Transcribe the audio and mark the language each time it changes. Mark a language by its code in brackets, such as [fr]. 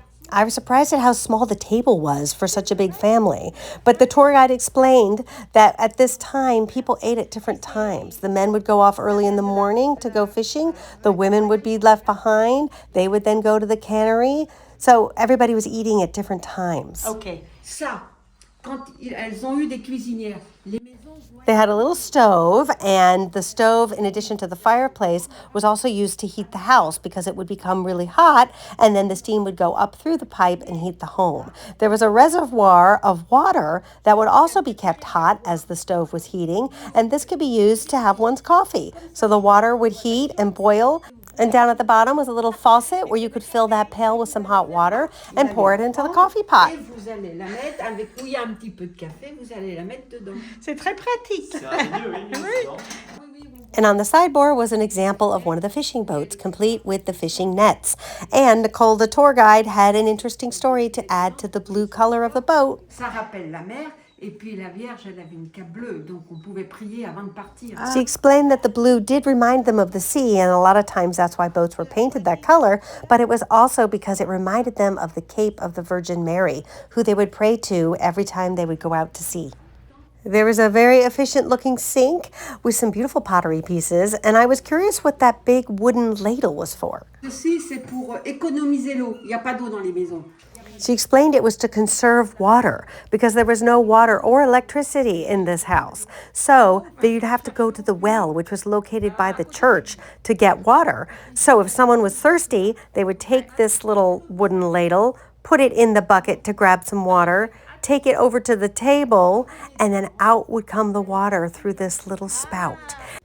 [en] I was surprised at how small the table was for such a big family. But the tour guide explained that at this time, people ate at different times. The men would go off early in the morning to go fishing. The women would be left behind. They would then go to the cannery. So everybody was eating at different times. Ok. [fr] Ça, quand elles ont eu des cuisinières, les maisons... [en] They had a little stove, and the stove, in addition to the fireplace, was also used to heat the house because it would become really hot, and then the steam would go up through the pipe and heat the home. There was a reservoir of water that would also be kept hot as the stove was heating, and this could be used to have one's coffee. So the water would heat and boil, and down at the bottom was a little faucet where you could fill that pail with some hot water and pour it into the coffee pot. [fr] Et vous allez la mettre avec où il y a un petit peu de café, vous allez la mettre dedans. C'est très pratique. C'est ingénieux, oui. [en] And on the sideboard was an example of one of the fishing boats, complete with the fishing nets. And Nicole, the tour guide, had an interesting story to add to the blue color of the boat. [fr] Ça rappelle la mer. Et puis la Vierge, elle avait une cape bleue, donc on pouvait prier avant de partir. [en] She explained that the blue did remind them of the sea, and a lot of times that's why boats were painted that color, but it was also because it reminded them of the Cape of the Virgin Mary, who they would pray to every time they would go out to sea. There was a very efficient-looking sink with some beautiful pottery pieces, and I was curious what that big wooden ladle was for. [fr] Ceci, c'est pour économiser l'eau. Il n'y a pas d'eau dans les maisons. [en] She explained it was to conserve water because there was no water or electricity in this house. So you'd have to go to the well, which was located by the church, to get water. So if someone was thirsty, they would take this little wooden ladle, put it in the bucket to grab some water, take it over to the table, and then out would come the water through this little spout.